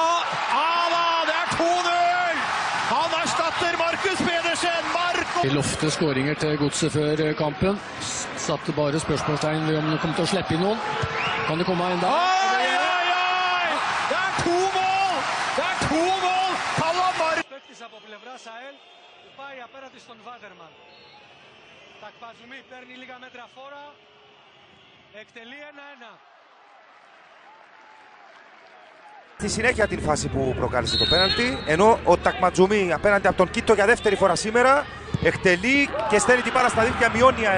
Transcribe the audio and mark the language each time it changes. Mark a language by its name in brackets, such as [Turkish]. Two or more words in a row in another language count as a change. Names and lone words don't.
[Norwegian] Det er 2-0! Han erstatter Markus Pedersen! De lovte skåringer til Godset før kampen. Satte bare spørsmålstegn ved om de kom til å slippe inn noen. Kan det komme enda? Oi! Det er 2 mål! Det er 2 mål! Kalamar! [Greek] Παίκτης από πλευρά ΣΑΕΛ που πάει απέναντι στον Βάγερμαν. Τακπαζουμί παίρνει λίγα μέτρα φόρα. Εκτελεί 1-1. Στη συνέχεια την φάση που προκάλεσε το πέναλτι, ενώ ο Τακματζουμί απέναντι από τον Κίτο για δεύτερη φορά σήμερα εκτελεί και στέλνει την μπάλα στα δίχτυα, μειώνει ΑΕΛ.